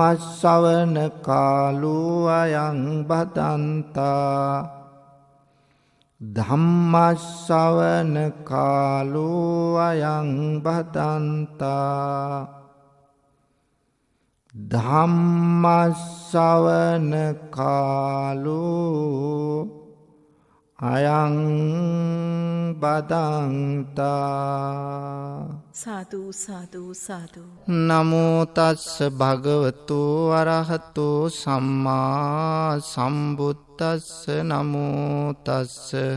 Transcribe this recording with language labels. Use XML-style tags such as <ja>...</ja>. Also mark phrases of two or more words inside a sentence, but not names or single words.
<pi>ශ්‍රවණ කාලෝ අයං බදන්තා ධම්මස්සවන කාලෝ අයං බදන්තා ධම්මස්සවන කාලෝ අයං බදන්තා සාදු සාදු සාදු. නමෝ තස්ස භගවතු අරහතෝ සම්මා සම්බුද්දස්ස නමෝ තස්ස</pi>